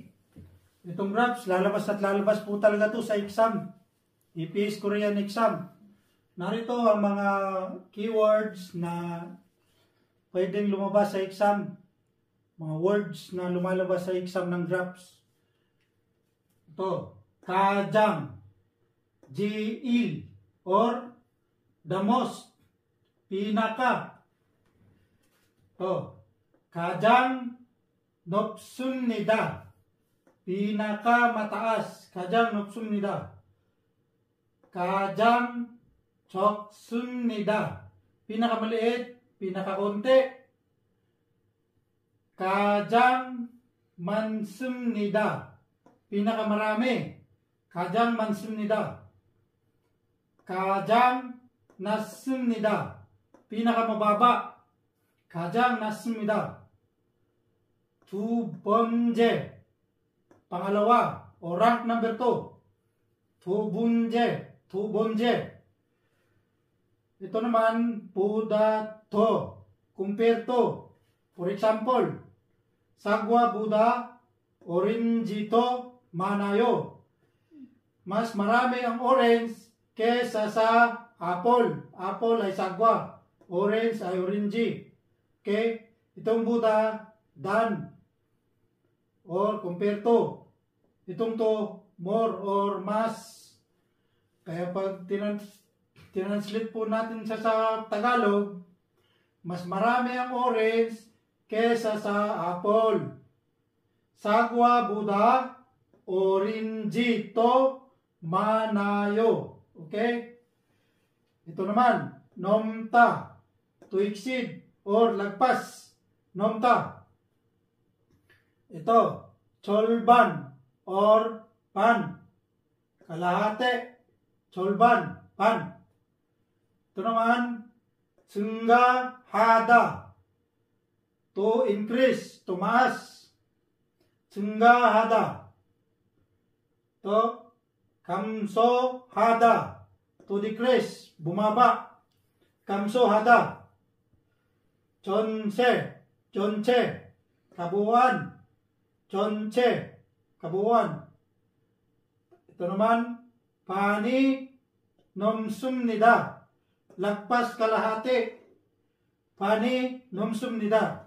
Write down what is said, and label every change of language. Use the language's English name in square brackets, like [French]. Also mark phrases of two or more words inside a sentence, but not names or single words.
[Filipino] Itong graphs, lalabas at lalabas po talaga to sa exam. [English] EPS Korean exam. [Filipino] Narito ang mga keywords na pwedeng lumabas sa exam. Mga words na lumalabas sa exam ng graphs. Ito, [Korean] 가장, 제일, [English] or the most, [Filipino] pinaka. Ito, [Korean] 가장 높습니다. [Filipino] pinaka mataas. [Korean] 가장 높습니다. 가장 적습니다. [Filipino] pinakamaliit, pinakakonti. [Korean] 가장 많습니다. [Filipino] pinakamarami. [Korean] 가장 많습니다. 가장 낮습니다. [Filipino] pinakamababa. [Korean] 가장 낮습니다. 두 번째, [Filipino] pangalawa, o [English] rank number 2. [Korean] 두 번째. [Filipino] Ito naman, [Korean] 보다 더, [English] compare to. For example, [Korean] sagwa보다 orange 더 많아요. [Filipino] Mas marami ang orange kesa sa apple. Apple ay sagwa, orange ay orange. Okay? Itong Buddha, than, [English] or compare to. [Filipino] Itong to, more or mas. Kaya pag tinranslate po natin siya sa Tagalog, mas marami ang orange kesa sa apple. [Korean] sagwa보다 orange 더 많아요. [Filipino] Okay? Ito naman, 넘다, [English] to exceed [Filipino] or lagpas. [Korean] 넘다. Ito, 절반 or pan. [Filipino] kalahati, 절반, pan. Ito naman, 증가하다, [English] to increase, [Filipino] tumaas. 증가하다. ito, 감소하다, [English] to decrease, [Filipino] bumaba. [Korean] 감소하다. 전체, [Filipino] kabuuan. 전체, kabuuan. Ito naman, [Korean] 반이 넘습니다. [Filipino] lagpas kalahati. [Korean] 반이 넘습니다.